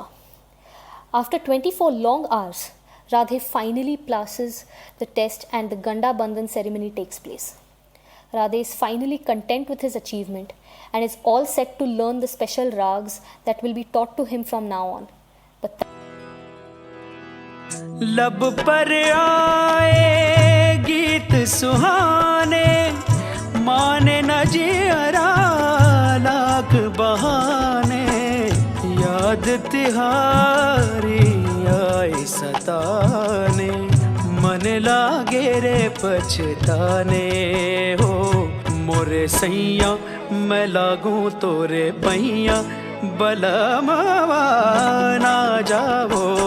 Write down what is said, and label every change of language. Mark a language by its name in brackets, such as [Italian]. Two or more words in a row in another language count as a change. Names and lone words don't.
[English] After 24 long hours, Radhe finally passes the test and the Ganda Bandhan ceremony takes place. Radhe is finally content with his achievement and is all set to learn the special rags that will be taught to him from now on. But [Hindi] लब पर आए गीत सुहाने, माने न जियरा लाख बहाने, याद तिहारी आए सताने, मन लागे रे पछताने हो मोरे सैया, मैं लागूं तोरे पैया, बलमवा ना जावो